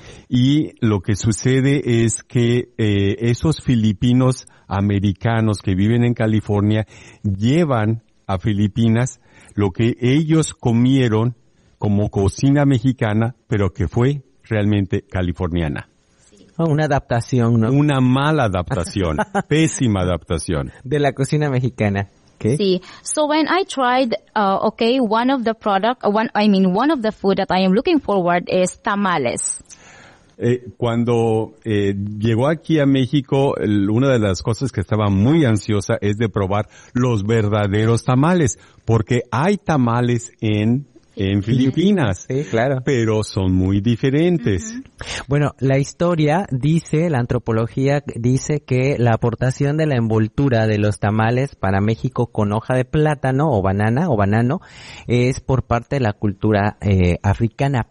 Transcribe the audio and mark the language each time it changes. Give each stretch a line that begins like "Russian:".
Spanish: Y lo que sucede es que esos filipinos americanos que viven en California llevan a Filipinas lo que ellos comieron como cocina mexicana, pero que fue realmente californiana. Una adaptación, ¿no? Una mala adaptación, pésima adaptación. De la cocina mexicana. ¿Qué? Sí.
English: So when I tried, one of the product, one of the food that I am looking forward is tamales.
Spanish: Cuando llegó aquí a México, una de las cosas que estaba muy ansiosa es de probar los verdaderos tamales, porque hay tamales en Filipinas. Sí, claro. Pero son muy diferentes. Uh-huh. Bueno, la historia dice, la antropología dice que la aportación de la envoltura de los tamales para México con hoja de plátano o banana o banano es por parte de la cultura africana.